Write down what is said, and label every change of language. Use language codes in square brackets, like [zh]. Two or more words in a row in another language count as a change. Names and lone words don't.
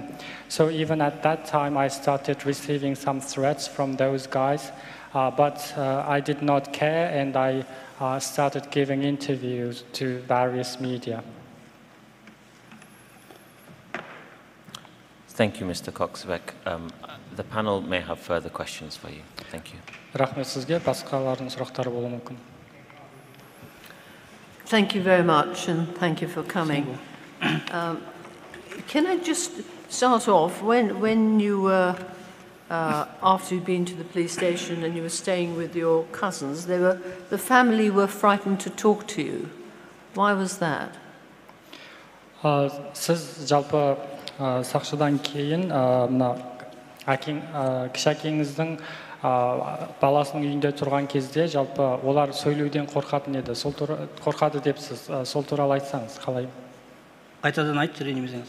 [en] So even at that time, I started receiving some threats from those guys, but I did not care, and I started giving interviews to various media. Thank you, Mr. Koksvek. The panel may have further questions for you. Thank you. [kk] Рахмет сізге. Басқалардың сұрақтары болуы мүмкін. [en] Thank you very much, and thank you for coming. Can I just start off, when you were, after you'd been to the police station and you were staying with your cousins, the family were frightened to talk to you. Why was that? [kk] Siz жалпы сақшыдан кейін кіші әкеңіздің баласының үйінде тұрған кезде жалпы олар сөйлеуден қорқатын еді. Қорқады депсіз. Сол туралы айтсаңыз, қалай? Қайтадан айтшы, ренжімесеңіз.